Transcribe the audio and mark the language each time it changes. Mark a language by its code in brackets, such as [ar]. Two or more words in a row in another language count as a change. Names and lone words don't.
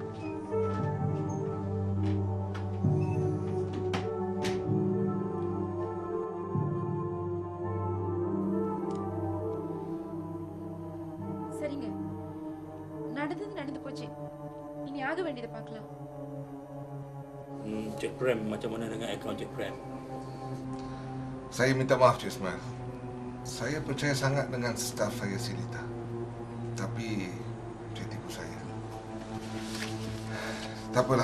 [ta] சரிங்க, நடந்தது நடந்து போச்சு. இனி ஆக வேண்டியதை பார்க்கலாம். [ms] Cik Prem, macam mana dengan akaun Cik Prem? Saya minta maaf, Cik Ismail. Saya percaya sangat dengan staf saya, si Lita. Tapi dia tipu saya. Tak apalah.